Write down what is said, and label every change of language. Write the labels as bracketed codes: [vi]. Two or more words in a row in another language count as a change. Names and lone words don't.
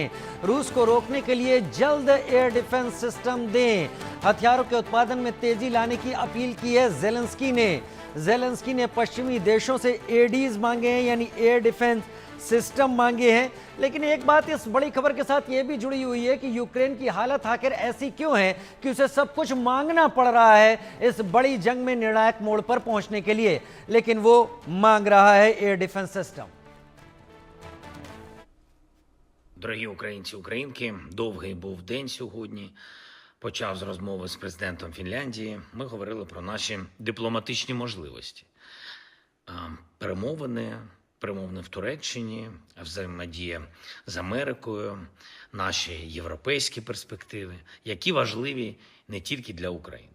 [hi] रूस को रोकने के लिए जल्द [en] air defense system [hi] दें, हथियारों के उत्पादन में तेजी लाने की अपील की है जेलेंस्की ने पश्चिमी देशों से एडीज मांगे हैं, यानी [en] air defense system [hi] मांगे हैं। लेकिन एक बात इस बड़ी खबर के साथ यह भी जुड़ी हुई है कि यूक्रेन की हालत आखिर ऐसी क्यों है कि उसे सब कुछ मांगना पड़ रहा है इस बड़ी जंग में निर्णायक मोड़ पर पहुंचने के लिए, लेकिन वो मांग रहा है [en] air defense system. [uk] Дорогі українці, українки, довгий був день сьогодні. Почав з розмови з президентом Фінляндії. Ми говорили про наші дипломатичні можливості. Перемовини в Туреччині, взаємодія з Америкою, наші європейські перспективи, які важливі не тільки для України.